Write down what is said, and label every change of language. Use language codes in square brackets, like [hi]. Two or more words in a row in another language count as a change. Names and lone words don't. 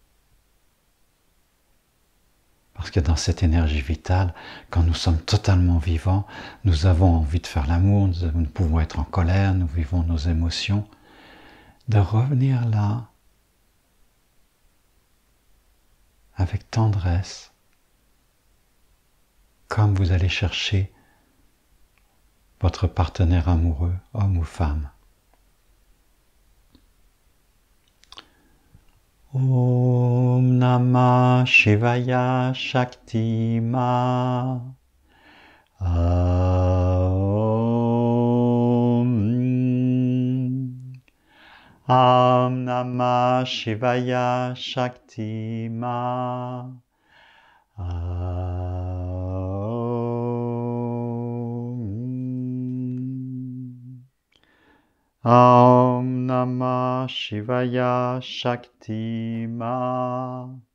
[fr] Parce que dans cette énergie vitale, quand nous sommes totalement vivants, nous avons envie de faire l'amour, nous pouvons être en colère, nous vivons nos émotions. De revenir là, avec tendresse, comme vous allez chercher votre partenaire amoureux, homme ou femme. [sa] Om Namah Shivaya Shakti Ma Om Namah Shivaya Shakti Ma Om Namah Shivaya Shakti Ma